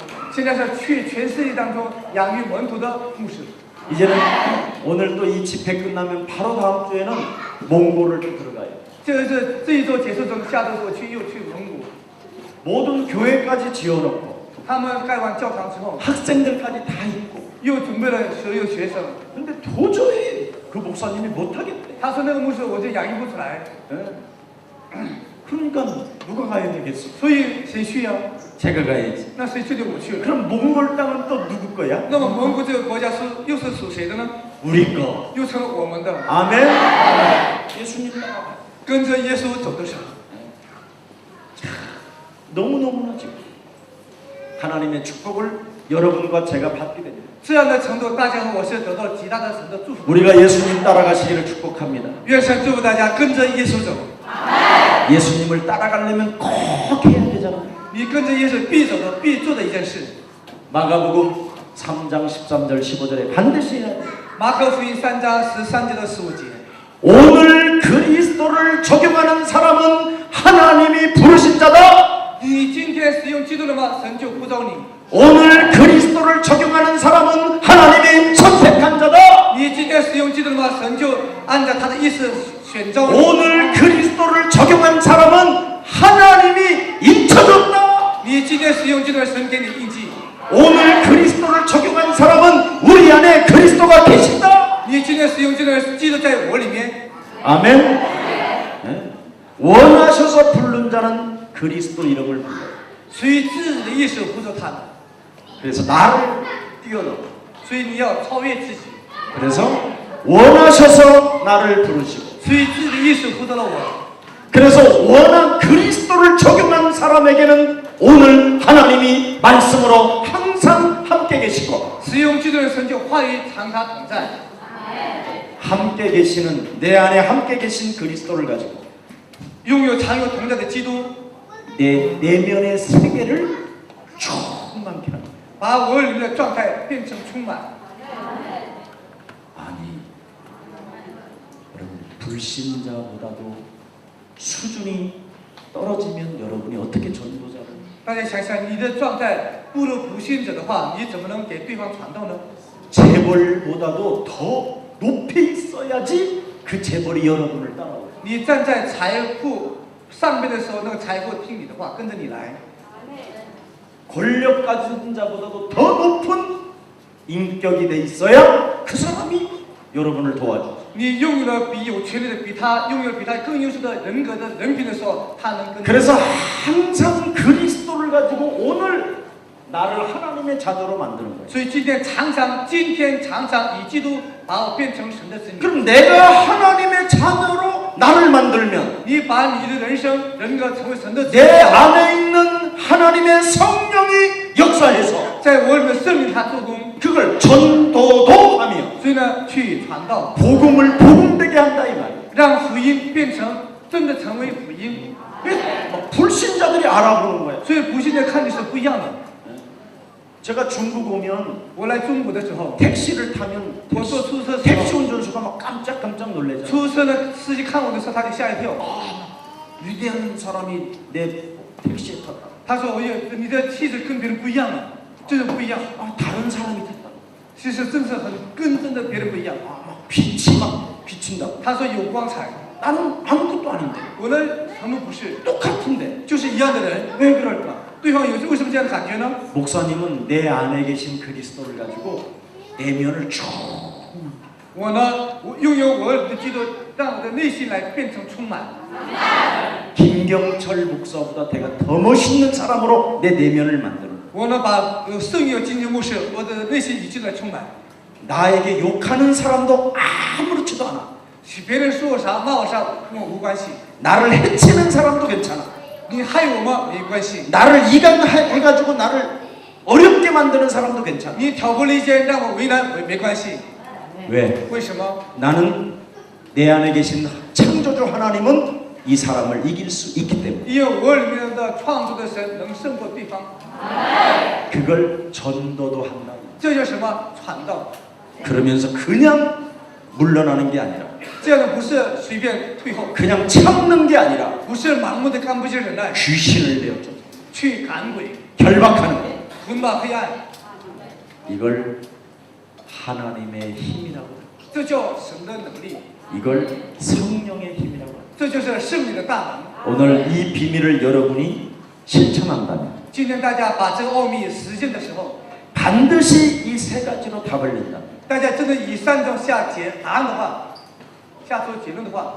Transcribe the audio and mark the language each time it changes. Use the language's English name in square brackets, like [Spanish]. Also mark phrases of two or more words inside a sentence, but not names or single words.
[Chinese] 现在是去全世界当中养育门徒的牧师。 [Korean] 이제는 오늘 또 이 집회 끝나면 바로 다음 주에는 몽골을 또 들어가요. [Chinese] 这一周结束之后，下周我又去蒙古， [Korean] 모든 교회까지 지어놓고 [Chinese] 他们盖完教堂之后， [Korean] 학생들까지 다 있고. [Chinese] 又准备了所有学生。 [Korean] 근데 도저히 그 목사님이 못하겠대. [Chinese] 他说那个牧师我就养育不出来， [Korean] 예? 그러니까 누가 가야 되겠어? [Chinese] 所以谁去呀？ [Korean] 제가 가야지. [Chinese] 那谁去就我去了。 [Korean] 그럼 몽골 땅은 또 누구 거야? [Chinese] 那么蒙古这个国家又是属谁的呢？ [Korean] 우리 거. [Chinese] 又成了我们的。 [Korean] 아멘. 예수님 따라가. [Chinese] 跟着耶稣走的时候， [Korean] 너무너무나 지금 하나님의 축복을 여러분과 제가 받게 됩니다. [Chinese] 这样的程度，大家和我是得到极大的神的祝福。 [Korean] 우리가 예수님 따라가시기를 축복합니다. [Chinese] 愿神祝福大家跟着耶稣走。 [Korean] 예수님을 따라가려면 꼭 해야 되잖아. [Chinese] 你跟着耶稣必走的、必做的一件事。 [Korean] 마가복음 3장 13절 15절에 반드시 해야 돼. [Chinese] 马可福音3章13节到15节。 [Korean] 오늘 그리스도를 적용하는 사람은 하나님이 부르신 자다. [Chinese] 你今天使用基督了吗？神就呼召你。 [Korean] 오늘 그리스도를 적용하는 사람은 하나님이 선택한 자다. [Chinese] 你今天使用基督了吗？神就按照他的意思选召你。 [Korean] 오늘 그리스도를 적용한 사람은 하나님이 인쳐줬다. [Chinese] 你今天使用基督，神给你印记。 [Korean] 오늘 그리스도를 적용한 사람은 우리 안에 그리스도가 계신다. [Chinese] 你今天使用基督，基督在我里面。 [Korean] 아멘. 네. 원하셔서 부른 자는 그리스도 이름을 불러요. [Chinese] 随自己的意识呼召他的， [Korean] 그래서 나를 뛰어넘어. [Chinese] 所以你要超越自己。 [Korean] 그래서 원하셔서 나를 부르시고 [Chinese] 随自己的意识呼召了我。 [Korean] 그래서 원한 그리스도를 적용한 사람에게는 오늘 하나님이 말씀으로 항상 함께 계시고 [Chinese] 使用基督的神就话语常常同在。 [Korean] 함께 계시는 내 안에 함께 계신 그리스도를 가지고 [Chinese] 拥有常有同在的基督， [Korean] 내 내면의 세계를 충만케 합니다. [Chinese] 把我里面的状态变成充满。 [Korean] 아니 여러분 불신자보다도 수준이 떨어지면 여러분 여러분이 어떻게 전도자를 [Chinese] 大家想想，你的状态不如不信者的话，你怎么能给对方传道呢？ [Korean] 재벌보다도 더 높이 있어야지 그 재벌이 여러분을 따라오고 [Chinese] 你站在财富上面的时候，那个财富听你的话，跟着你来。 [Korean] 권력 가진 자보다도 더 높은 인격이 돼 있어야 그 사람이 여러분을 도와줘. [Chinese] 你拥有了比有权利的、比他拥有了比他更优秀的人格的人品的时候，他能跟。 [Korean] 그래서 항상 그리스도를 가지고 오늘 나를 하나님의 자녀로 만드는 거예요. [Chinese] 所以今天常常以基督把我变成神的子女。 [Korean] 그럼 내가 하나님의 자녀로 나를 만들면 [Chinese] 你把你的人生人格成为神的子 [Korean] 내 [Chinese] 女， [Korean] 안에 있는 하나님의 성령이 역사해서 [Chinese] 在我里面圣灵他做工， [Korean] 그걸 전도도 하며 [Chinese] 所以呢去传道， [Korean] 복음을 복음되게 한다 이 말이에요. [Chinese] 让福音变成真的成为福音。 [Korean] 막 불신자들이 알아보는 거예요. [Chinese] 所以不信的看你是不一样的。 [Korean] 제가 중국 오면 [Chinese] 我来中国的时候， [Korean] 택시를 타면 [Chinese] 我坐出租车的时 [Korean] 택시 [Chinese] 候， [Korean] 운전수가 막 깜짝깜짝 놀래잖아요. [Chinese] 出租车的司机看我的时候，他就吓一跳。 [Korean] 위대한 사람이 내 택시에 탔다. [Chinese] 他说：“你的气质跟别人不一样了，就是不一样。 [Korean] 아, 다른 사람이 탔다. [Chinese] 其实真是跟真的别人不一样。 [Korean] 막 빛이 막 비친다. [Chinese] 他说有光彩， [Korean] 나는 아무것도 아닌데 [Chinese] 我呢什么不是， [Korean] 똑같은데 [Chinese] 就是一样的人。 [Korean] 왜 그럴까? [Chinese] 对方为什么这样的感觉呢？ [Korean] 목사님은 내 안에 계신 그리스도를 가지고 내면을 쭉 [Chinese] 我呢，我拥有我的基督，让我的内心来变成充满。 [Korean] 김경철 목사보다 내가 더 멋있는 사람으로 내 내면을 만드는 [Chinese] 我呢，把圣有金经牧师，我的内心已经来充满。 [Korean] 나에게 욕하는 사람도 아무렇지도 않아. [Chinese] 别人说我啥骂我啥跟我无关系， [Korean] 나를 해치는 사람도 괜찮아. [Chinese] 你害我吗？没关系。 [Korean] 나를 이간해가지고 나를 어렵게 만드는 사람도 괜찮아. [Chinese] 你挑拨离间让我为难没关系。 [Korean] 왜? [Chinese] 为什么？ [Korean] 나는 내 안에 계신 창조주 하나님은 이 사람을 이길 수 있기 때문에 [Chinese] 因为我里面的创造的神能胜过对方， [Korean] 그걸 전도도 한다. [Chinese] 这叫什么传道？ [Korean] 그러면서 그냥 물러나는 게 아니라 [Chinese] 这样的不是随便退后， [Korean] 그냥 참는 게 아니라 [Chinese] 不是盲目的看不见忍耐， [Korean] 귀신을 내어줘 [Chinese] 去赶鬼， [Korean] 결박하는 거. [Chinese] 捆绑黑暗， [Korean] 이걸 하나님의 힘이라고 해요. [Chinese] 这叫神的能力， [Korean] 이걸 성령의 힘이라고 해요. [Chinese] 这就是圣灵的大能。 [Korean] 오늘 이 비밀을 여러분이 실천한다면 [Chinese] 今天大家把这个奥秘实践的时候， [Korean] 반드시 이 세 가지로 답을 낸다. [Chinese] 大家真的以3种下答案的话，下出结论的话，